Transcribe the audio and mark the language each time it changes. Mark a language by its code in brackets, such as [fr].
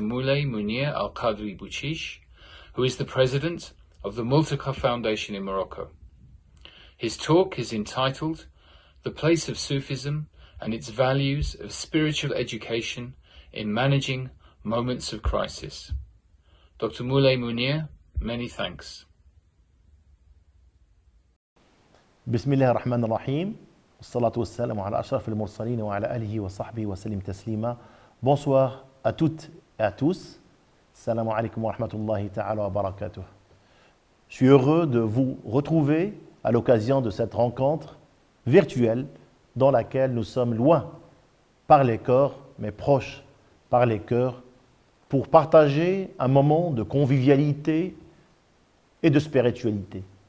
[en] Moulay Munir Al-Qadri Bouchiche, who is the president of the Multaqah Foundation in Morocco. His talk is entitled The Place of Sufism and Its Values of Spiritual Education in Managing Moments of Crisis. Dr. Moulay Munir, many thanks. [ar] بسم الله الرحمن الرحيم والصلاة والسلام على أشرف المرسلين وعلى آله وصحبه وسلم تسليما. [fr] Bonsoir à toutes et à tous. [ar] Salam alaikum wa rahmatullahi ta'ala wa barakatuh. [fr] Je suis heureux de vous retrouver à l'occasion de cette rencontre virtuelle dans laquelle nous sommes loin par les corps, mais proches par les cœurs, pour partager un moment de convivialité et de spiritualité.